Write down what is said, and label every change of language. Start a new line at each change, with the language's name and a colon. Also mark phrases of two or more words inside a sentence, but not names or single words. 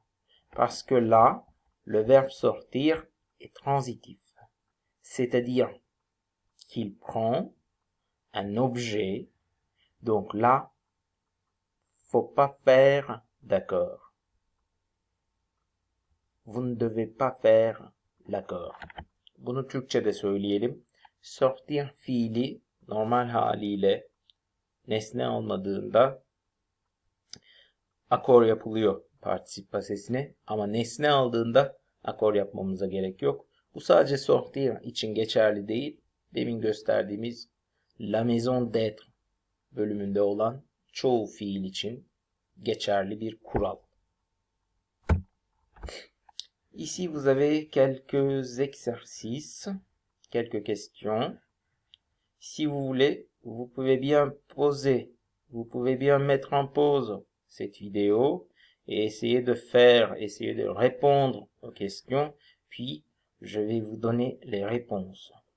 French: Parce que là, le verbe sortir est transitif. C'est-à-dire qu'il prend un objet. Donc là, faut pas faire d'accord. Vous ne devez pas faire l'accord.
Turkish: Bunu Türkçe'de söyleyelim. Sortir fiili normal haliyle nesne almadığında akor yapılıyor partisip pasesine. Ama nesne aldığında akor yapmamıza gerek yok. Bu sadece sortir için geçerli değil. Demin gösterdiğimiz
French: la maison d'être
Turkish: bölümünde olan çoğu fiil için geçerli bir kural.
French: Ici, vous avez quelques exercices, quelques questions. Si vous voulez, vous pouvez bien poser, vous pouvez bien mettre en pause cette vidéo et essayer de répondre aux questions, puis je vais vous donner les réponses.